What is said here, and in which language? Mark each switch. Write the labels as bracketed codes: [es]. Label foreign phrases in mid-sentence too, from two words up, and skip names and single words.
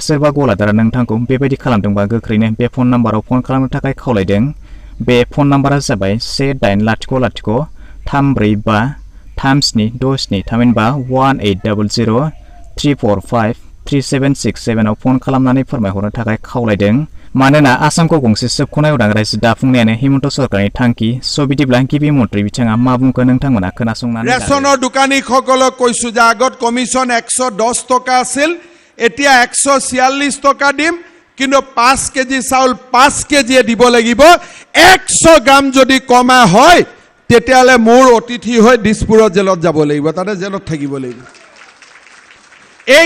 [brx] सोरबा गलादारा नोंथांखौ बेबायदि खालामदोंबा गोख्रैनो बे फन नाम्बाराव फन खालामनो थाखाय खावलायदों बे फन नाम्बारा जाबाय 1800 345 3767 थामहिनबा 1800 345 3767 आव फन खालामनानै फोरमायहरनो थाखाय खावलायदों मानोना आसामखौ गंसे सोबख'नाय उदां रायजो दाफुंनायानो हिमन्त सरकारनि थांखि बिदिब्ला गिबि मन्थ्रि बिथाङा मा बुंखो नोंथांमोना खोनासंनानै [as] ৰেচনৰ দোকানীসকলক কৈছো যে আগত কমিশন 110 টকা আছিল এতিয়া 146 টকা দিম কিন্তু 5 কেজি চাউল 5 কেজি দিব লাগিব 100 গ্রাম যদি কমা হয় তেতিয়ালে মোৰ অতিথি হৈ দিছপুৰত জেলত যাব লাগিব তাতে জেলত থাকিব লাগিব এই